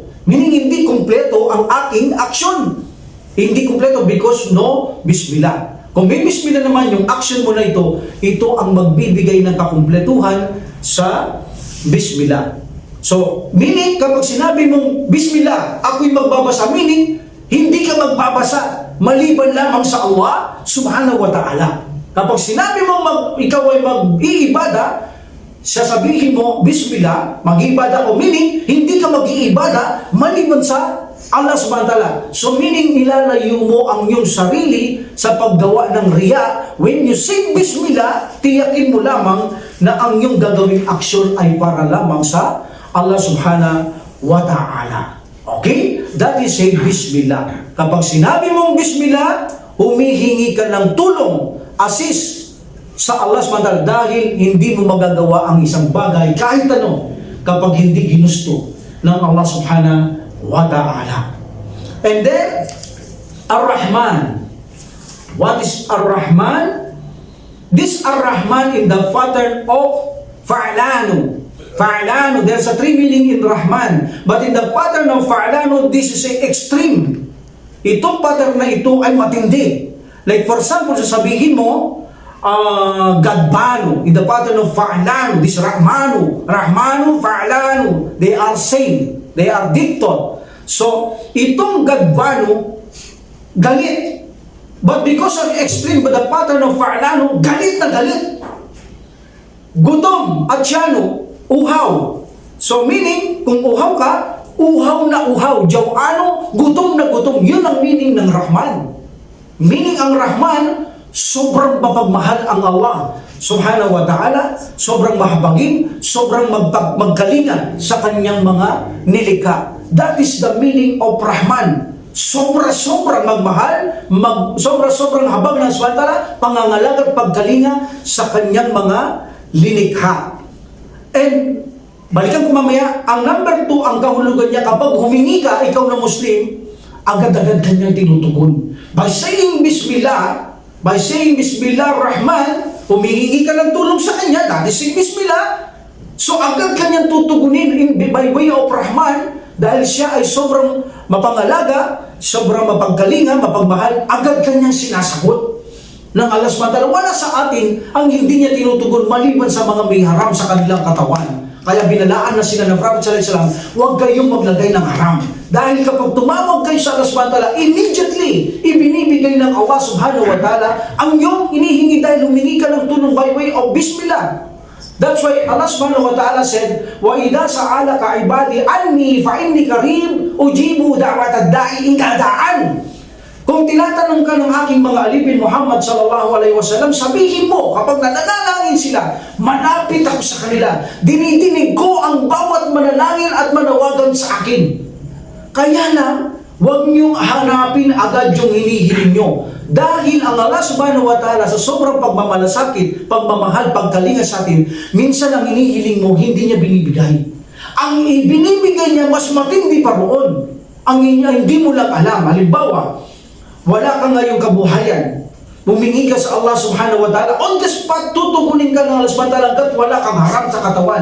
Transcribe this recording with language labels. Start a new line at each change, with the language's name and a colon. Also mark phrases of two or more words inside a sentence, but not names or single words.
Filipino: Meaning hindi kompleto ang aking action. Hindi kompleto
English: because no bismillah.
Filipino: Kung may bismillah naman yung action mo na ito ang magbibigay ng kakumpletuhan sa bismillah. So, meaning kapag sinabi mong bismillah, ako'y magbabasa, meaning hindi ka magbabasa maliban lamang sa Allah
Arabic: سبحانه وتعالى.
Filipino: Kapag sinabi mong ikaw ay mag-iibada, sasabihin mo, bismillah, mag-iibada ko, meaning hindi ka mag-iibada maliban sa Allah
Arabic: سبحانه وتعالى.
Filipino: So meaning nilalayo mo ang iyong sarili sa paggawa ng riya.
English: When you say bismillah,
Filipino: tiyakin mo lamang na ang iyong gagawing aksyon ay para lamang sa Allah
Arabic: سبحانه وتعالى.
English: Okay? That is say bismillah.
Filipino: Kapag sinabi mong bismillah, humihingi ka ng tulong, assist sa Allah
Arabic: سبحانه وتعالى
Filipino: dahil hindi mo magagawa ang isang bagay kahit ano kapag hindi ginusto ng Allah
Arabic: سبحانه وتعالى.
English: And then, Ar-Rahman. What is Ar-Rahman? This Ar-Rahman in the pattern of Fa'lanu. Fa'lanu, there's a three meaning in Rahman. But in the pattern of Fa'lanu, this is a extreme.
Filipino: Itong pattern na ito ay matindi.
English: Like for example,
Filipino: sasabihin mo, Gadbanu,
English: in the pattern of Fa'lanu, this Rahmanu, Fa'lanu, they are same. They are dictot.
Filipino: So, itong Gadbanu, galit.
English: But because of extreme, but the pattern of Fa'lanu,
Filipino: galit na galit. Gutom at siyano, uhaw. So, meaning, kung uhaw ka, uhaw na uhaw. Jawano, gutom na gutom. Yun ang meaning ng Rahman. Meaning, ang Rahman, sobrang mapagmahal ang Allah
Arabic: سبحانه وتعالى,
Filipino: sobrang mahabagin, sobrang magkalingan sa kanyang mga nilikha.
English: That is the meaning of Rahman.
Filipino: Sobra-sobrang magmahal, sobra-sobrang habag ng
Arabic: سبحانه وتعالى,
Filipino: pangangalaga at pagkalinga sa kanyang mga linikha. And, balikan ko mamaya, ang number 2, ang kahulugan niya, kapag humingi ka, ikaw na Muslim, agad-agad kanyang tinutugon.
English: By saying Bismillah, Rahman,
Filipino: humihingi ka ng tulong sa kanya,
English: that is Bismillah.
Filipino: So agad kanyang tutugunin
English: by way of
Filipino: Rahman, dahil siya ay sobrang mapangalaga, sobrang mapagkalinga, mapagmahal, agad kanyang sinasagot ng Allah
Arabic: سبحانه وتعالى.
Filipino: Wala sa atin ang hindi niya tinutugon maliban sa mga may haram sa kanilang katawan. Kaya binalaan na sila ng Prophet
Arabic: صلى الله عليه وسلم,
Filipino: huwag kayong maglagay ng haram. Dahil kapag tumawag kayo sa Allah
Arabic: سبحانه وتعالى,
Filipino: immediately, ibinibigay ng Allah
Arabic: سبحانه وتعالى
Filipino: ang iyong inihingi dahil humingi ka ng tulong
English: by way of
Filipino: Bismillah.
English: That's why Allah
Arabic: سبحانه وتعالى
English: said,
Arabic: وَإِذَا سَأَلَكَ عِبَادِي عَنِّي فَإِنِّي قَرِيبٌ أُجِيبُ دَعْوَةَ الدَّاعِ إِذَا دَعَانِ.
Filipino: Kung tinatanong ka ng aking mga alipin Muhammad
Arabic: صلى الله عليه وسلم,
Filipino: sabihin mo, kapag nananalangin sila, malapit ako sa kanila. Dinidinig ko ang bawat manalangin at manawagan sa akin. Kaya lang, huwag niyong hanapin agad yung hinihiling nyo. Dahil ang Allah
Arabic: سبحانه وتعالى
Filipino: sa sobrang pagmamalasakit, pagmamahal, pagkalinga sa atin, minsan ang hinihiling mo, hindi niya binibigay. Ang ibinibigay niya, mas matindi pa roon. Ang hindi mo lang alam. Halimbawa, wala ka ngayong kabuhayan. Humingi ka sa Allah
Arabic: سبحانه وتعالى.
English: On the spot,
Filipino: tutugunin ka ng Allah
Arabic: سبحانه وتعالى
Filipino: hanggat wala kang harap sa katawan.